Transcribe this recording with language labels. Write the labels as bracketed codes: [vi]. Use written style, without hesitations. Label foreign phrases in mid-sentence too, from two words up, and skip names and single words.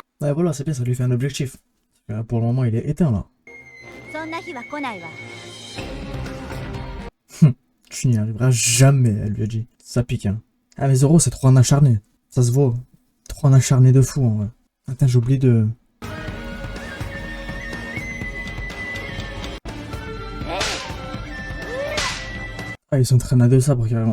[fr] Ouais, voilà, c'est bien, ça lui fait un objectif. Pour le moment, il est éteint, là. [ja] そんな日は来ないわ。 [fr] Tu n'y arriveras jamais, elle lui a dit. Ça pique, hein. Ah, mais Zoro, c'est trop un acharné. Ça se voit. Trop un acharné de fou, en vrai. Attends, j'ai oublié de... Ah, il s'entraîne à 2 sabres, carrément.